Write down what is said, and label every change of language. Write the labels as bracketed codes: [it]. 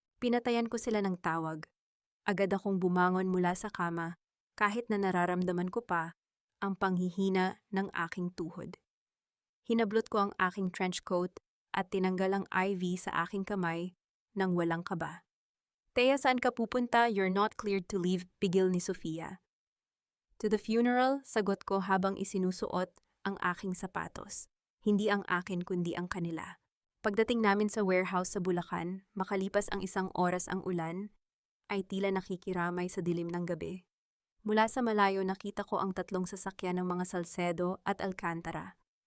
[tl] Pinatayan ko sila ng tawag. Agad akong bumangon mula sa kama, kahit na nararamdaman ko pa ang panghihina ng aking tuhod. Hinablot ko ang aking trench coat at tinanggal ang IV sa aking kamay nang walang kaba. Thea, saan ka pupunta? [en] You're not cleared to leave, [tl] pigil ni Sofia. [en] To the funeral, [tl] sagot ko habang isinusuot ang aking sapatos. Hindi ang akin kundi ang kanila. Pagdating namin sa warehouse sa Bulacan, makalipas ang 1 oras, ang ulan ay tila nakikiramay sa dilim ng gabi. Mula sa malayo nakita ko ang 3 sasakyan ng mga Salcedo at Alcantara.